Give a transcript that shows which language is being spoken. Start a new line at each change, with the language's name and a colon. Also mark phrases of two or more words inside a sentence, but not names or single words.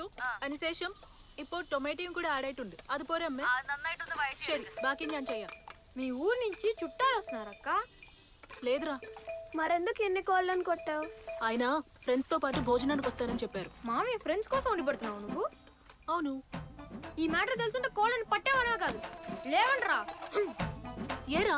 Malayalam: അതിനുശേഷം ഇപ്പോൾ ടൊമാറ്റോയും കൂടെ ആഡ് ആയിട്ടുണ്ട്. അത് പോരെ അമ്മേ? ശരി, ബാക്കി ഞാൻ ചെയ്യാം.
Telugu: మీ ఊరు నుంచి చుట్టాలు వస్తున్నారక్క? లేదురా, మరెందుకు ఎన్ని కోళ్ళని కొట్టావు? ఆయన ఫ్రెండ్స్ తో పాటు భోజనానికి వస్తారని చెప్పారు. మామీ ఫ్రెండ్స్ కోసం ఉండి పడుతున్నావు నువ్వు? అవును. ఈ మ్యాటర్ తెలుసుంటే కోళ్ళని పట్టేవనా కాదు, లేవండ్రా. ఏరా?